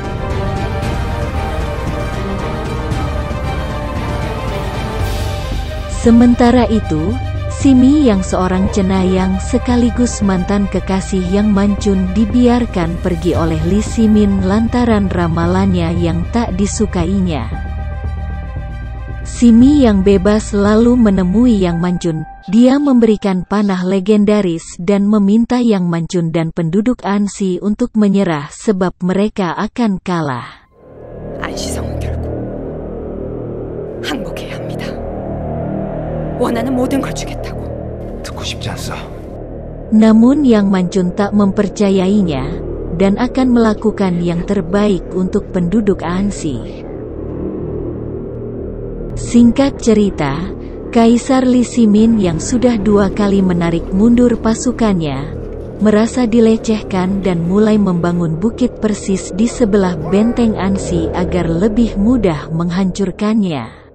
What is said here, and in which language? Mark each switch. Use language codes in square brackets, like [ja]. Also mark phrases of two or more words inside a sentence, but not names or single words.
[id] Sementara itu, Simi yang seorang cenayang sekaligus mantan kekasih Yang Manjun dibiarkan pergi oleh Li Shimin lantaran ramalannya yang tak disukainya. Simi yang bebas lalu menemui Yang Manjun. Dia memberikan panah legendaris dan meminta Yang Manjun dan penduduk Ansi untuk menyerah sebab mereka akan kalah. [ko] 안시성은 결국 항복해야 합니다. 원하는 모든 걸 주겠다고. 듣고 싶지 않소. [id] Namun Yang Manjun tak mempercayainya dan akan melakukan yang terbaik untuk penduduk Ansi. Singkat cerita, Kaisar Li Shimin yang sudah 2 kali menarik mundur pasukannya, merasa dilecehkan dan mulai membangun bukit persis di sebelah benteng Ansi agar lebih mudah menghancurkannya.